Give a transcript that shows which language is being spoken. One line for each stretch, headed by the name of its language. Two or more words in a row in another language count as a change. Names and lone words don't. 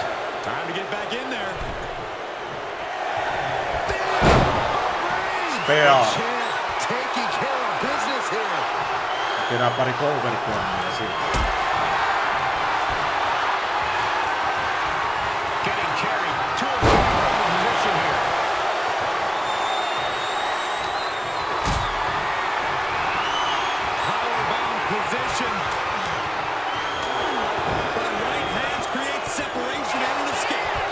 English: Time to get back in there. Spear. Taking care of business here.
Finnish: Tehdään pari cover-pommia siitä.
English: Getting carried to a position here. Powerbound position. The right hands create separation and an escape.